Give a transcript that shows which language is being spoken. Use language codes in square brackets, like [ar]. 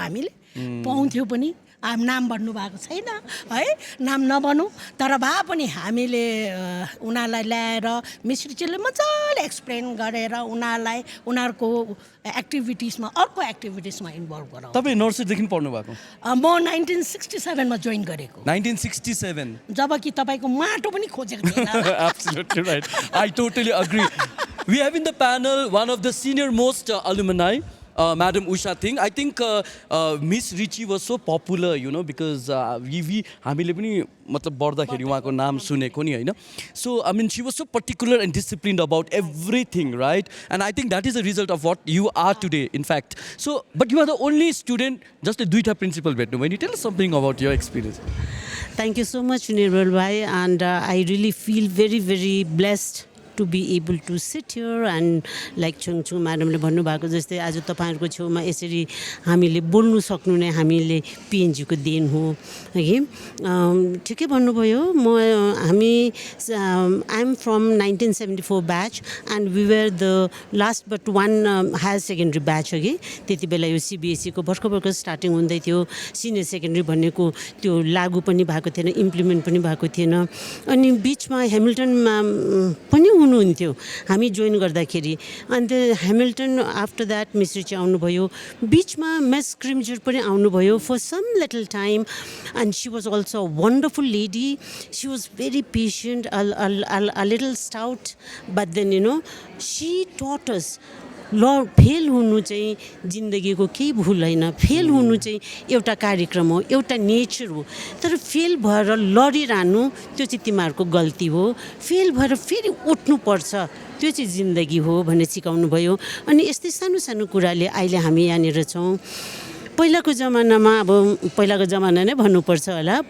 [ne] हामीले पाउँथ्यौँ पनि. नाम भन्नुभएको छैन है, नाम नभनौँ, तर भए पनि हामीले उनीहरूलाई ल्याएर मिस रिचीले मजाले एक्सप्लेन गरेर उनीहरूलाई उनीहरूको एक्टिभिटिजमा अर्को एक्टिभिटिजमा इन्भल्भ गराउँ. तपाईँ नर्सरीदेखि पढ्नु भएको? म 1967 मा जोइन गरेको. 1967. जबकि तपाईँको माटो पनि खोजेको थिएन. [en] Absolutely right. I totally agree. We have in the panel one of the senior most alumni, Madam Usha Singh. I think Miss Richie was so popular, because [ne] हामीले पनि मतलब बढ्दाखेरि उहाँको नाम सुनेको नि हैन. [en] So I mean she was so particular and disciplined about everything, right? And I think that is the result of what you are today, in fact. So but you are the only student, just a duita principal भेट्नु. When you tell us something about your experience. Thank you so much, Nirmal bhai, and I really feel very, very blessed to be able to sit here and like Chungchung madamले [ne] भन्नुभएको जस्तै आज तपाईहरुको छेउमा यसरी हामीले बोल्नु सक्नु नै हामीले पिएनजी को देन हो है. ठिकै भन्नुभयो. [en] I am from 1974 batch and we were the last but one higher secondary batch अघि. [ne] त्यति बेला यो सीबीएसई को भर्खर स्टार्टिङ हुँदै थियो. सिनियर सेकेन्डरी भन्नेको त्यो लागू पनि भएको थिएन, इम्प्लिमेन्ट पनि भएको थिएन. अनि बीचमा हेमिल्टनमा पनि हुनुहुन्थ्यो हामी जोइन गर्दाखेरि. अन्त Hamilton after that miss Richie आउनुभयो. बीचमा मिस क्रिम्जर पनि आउनुभयो [en] For some little time and she was also a wonderful lady. She was very patient, a little stout, but then she taught us [ne] fail हुनु चाहिँ जिन्दगीको केही भूल हैन. फेल हुनु चाहिँ एउटा कार्यक्रम हो, एउटा नेचर हो. तर फेल भएर लडिरहनु त्यो चाहिँ तिमीहरुको गल्ती हो. फेल भएर फेरि उठ्नु पर्छ, त्यो चाहिँ जिन्दगी हो भन्ने सिकाउनु भयो. अनि यस्तै सानो सानो कुराले अहिले हामी यहाँनिर छौं. पहिलाको जमानामा अब पहिलाको जमाना नै भन्नुपर्छ होला.